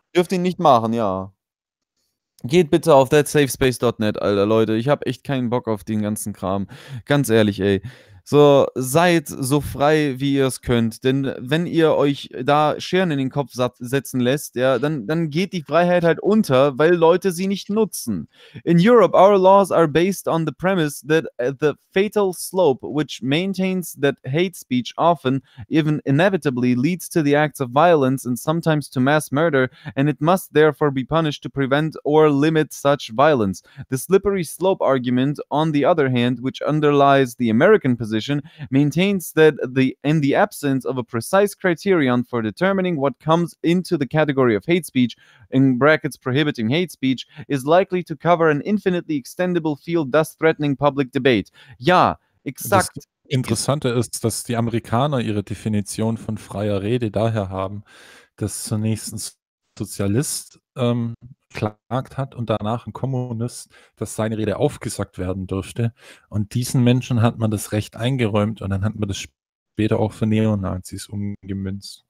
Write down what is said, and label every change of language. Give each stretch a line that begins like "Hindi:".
German: Dürft ihn nicht machen, ja. Geht bitte auf thatsafespace.net, Alter, Leute. Ich habe echt keinen Bock auf den ganzen Kram. Ganz ehrlich, ey. So, seid so frei, wie ihr es könnt, denn wenn ihr euch da Scheren in den Kopf setzen lässt, ja, dann geht die Freiheit halt unter, weil Leute sie nicht nutzen.
English: In Europe, our laws are based on the premise that the fatal slope, which maintains that hate speech often, even inevitably, leads to the acts of violence and sometimes to mass murder, and it must therefore be punished to prevent or limit such violence. The slippery slope argument, on the other hand, which underlies the American position, maintains that in the absence of a precise criterion for determining what comes into the category of hate speech, in brackets prohibiting hate speech, is likely to cover an infinitely extendable field, thus threatening public debate.
German: Ja, exakt. Das Interessante ist, dass die Amerikaner ihre Definition von freier Rede daher haben, dass zunächst ein Sozialist klagt hat und danach ein Kommunist, dass seine Rede aufgesagt werden dürfte. Und diesen Menschen hat man das Recht eingeräumt und dann hat man das später auch für Neonazis umgemünzt.